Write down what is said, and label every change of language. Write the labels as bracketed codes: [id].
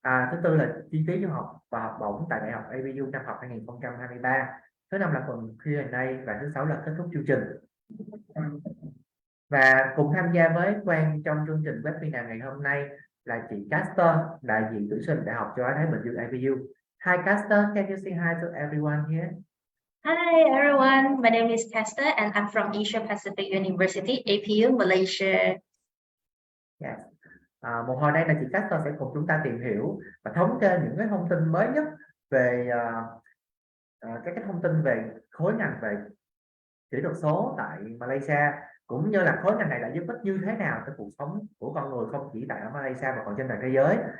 [vi] Thứ tư là chi phí du học và học bổng tại đại học APU năm học 2023. Thứ năm là phần Q&A và thứ sáu là kết thúc chương trình. Và cùng tham gia với Quang trong chương trình webinar ngày hôm nay là chị Caster, đại diện tuyển sinh Đại học Châu Á Thái Bình Dương APU. [en] Hi Caster, can you say hi to everyone here? Hi everyone, my name is Caster and I'm from Asia Pacific University, APU, Malaysia. Yes. [vi] Một hồi đây là chị Caster sẽ cùng chúng ta tìm hiểu và thống kê những cái thông tin mới nhất về các cái thông tin về khối ngành về kỹ thuật số tại Malaysia, cũng như là khối ngành này đã giúp ích như thế nào cho cuộc sống của con người không chỉ tại ở Malaysia mà còn trên toàn thế giới.